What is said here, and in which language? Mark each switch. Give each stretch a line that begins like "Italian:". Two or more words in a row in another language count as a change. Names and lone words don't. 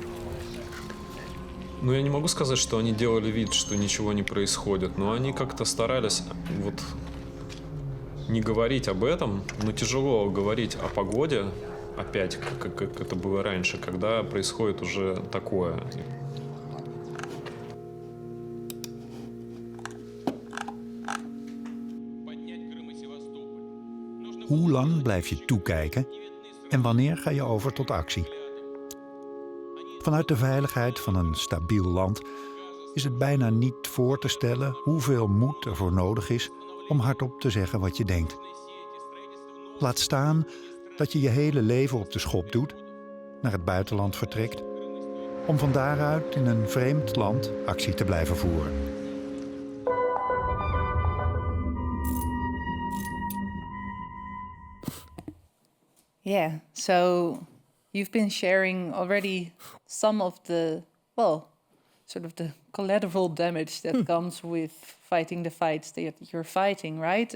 Russian: Ну, я не могу сказать, что они делали вид, что ничего не происходит, но они как-то старались не говорить об этом, но тяжело говорить о погоде опять, как это было раньше, когда происходит уже такое.
Dutch: Hoe lang blijf je toekijken en wanneer ga je over tot actie? Vanuit de veiligheid van een stabiel land is het bijna niet voor te stellen hoeveel moed ervoor nodig is om hardop te zeggen wat je denkt. Laat staan dat je je hele leven op de schop doet, naar het buitenland vertrekt, om van daaruit in een vreemd land actie te blijven voeren.
English: Yeah, so you've been sharing already some of the, sort of the collateral damage that comes with fighting the fights that you're fighting, right?